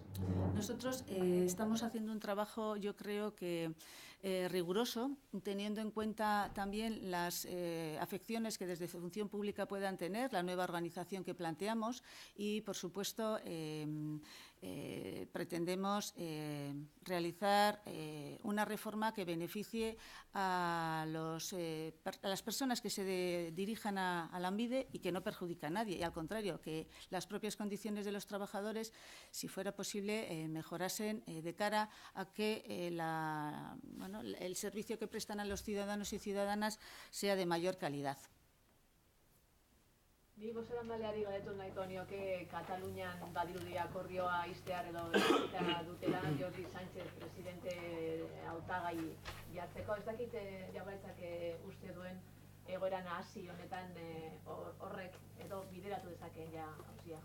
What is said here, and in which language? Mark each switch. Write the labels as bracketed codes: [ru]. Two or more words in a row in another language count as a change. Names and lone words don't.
[es] Nosotros estamos haciendo un trabajo, yo creo que riguroso, teniendo en cuenta también las afecciones que desde Función Pública puedan tener, la nueva organización que planteamos y, por supuesto, pretendemos realizar una reforma que beneficie a las personas que se dirijan a Lanbide y que no perjudica a nadie. Y al contrario, que las propias condiciones de los trabajadores, si fuera posible, mejorasen de cara a que el servicio que prestan a los ciudadanos y ciudadanas sea de mayor calidad. [eu] Ni bozeramaileari galdetu nahiko nioke Katalunian badirudi akordioa ixtear edo bizita dutela Jordi Sánchez presidente hautagai jartzeko. Ez dakit Jaurlaritzak uste duen egoera nahasi honetan horrek edo bideratu dezakeen ja auzia.